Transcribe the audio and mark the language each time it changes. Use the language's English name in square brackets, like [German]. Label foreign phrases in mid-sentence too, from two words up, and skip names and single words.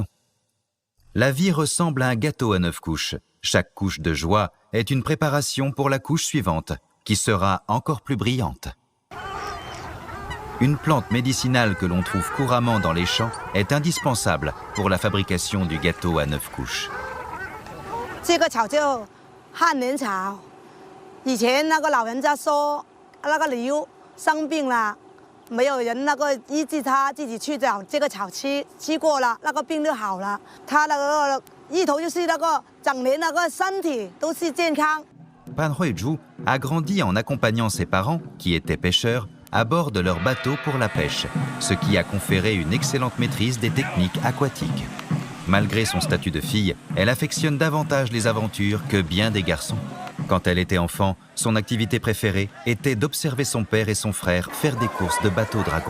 [French] La vie ressemble à un gâteau à 9 couches. Chaque couche de joie est une préparation pour la couche suivante, qui sera encore plus brillante. Une plante médicinale que l'on trouve couramment dans les champs est indispensable pour la fabrication du gâteau à 9 couches. [Chinese] 这个草叫汉年草，以前那个老人家说，那个牛生病了，没有人那个医治他，自己去找这个草吃，吃过了，那个病就好了。他那个意图就是那个整年那个身体都是健康。 [French] Pan Huizhu a grandi en accompagnant ses parents, qui étaient pêcheurs, à bord de leur bateau pour la pêche, ce qui a conféré une excellente maîtrise des techniques aquatiques. Malgré son statut de fille, elle affectionne davantage les aventures que bien des garçons. Quand elle était enfant, son activité préférée était d'observer son père et son frère faire des courses de bateaux-dragons.